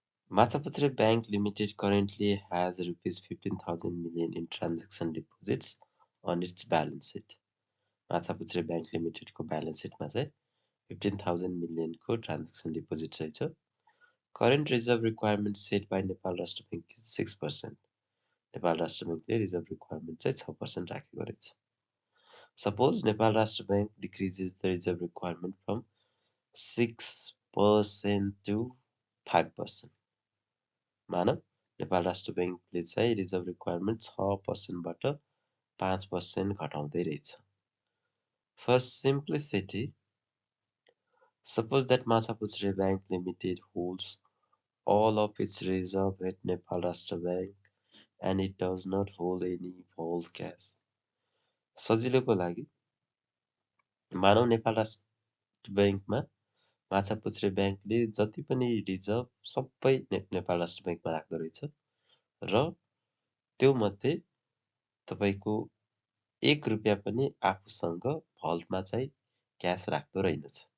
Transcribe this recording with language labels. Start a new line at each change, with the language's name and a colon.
English: Machaputre Bank Limited currently has rupees 15,000 million in transaction deposits on its balance sheet.
Nepali: Machhapuchhre bank लिमिटेडको balance सिटमा चाहिँ 15,000 मिलियनको transaction deposit रहेछ।
English: Current reserve requirement set by Nepal Rastra Bank 6%।
Nepali: Nepal राष्ट्र ब्याङ्कले reserve requirement चाहिँ 6% राखेको रहेछ।
English: Suppose Nepal Rashtra Bank decreases the reserve requirement from 6% to 5%.
Nepali: मानव नेपाल राष्ट्र ब्याङ्कले चाहिँ रिजर्भ रिक्वायरमेन्ट 6% बाट 5% घटाउँदै रहेछ।
English: For simplicity, suppose that Machapuchre Bank Limited holds all of its reserve at Nepal Rashtra Bank and it does not hold any vault cash.
Nepali: सजिलोको लागि मानव नेपाल राष्ट्र ब्याङ्कमा माछापुच्छ्रे ब्याङ्कले जति पनि रिजर्भ सबै नेपाल राष्ट्र ब्याङ्कमा राख्दो रहेछ र त्यो मध्ये तपाईको 1 रुपैयाँ पनि आफूसँग भल्टमा चाहिँ क्याश राख्दो रहेनछ।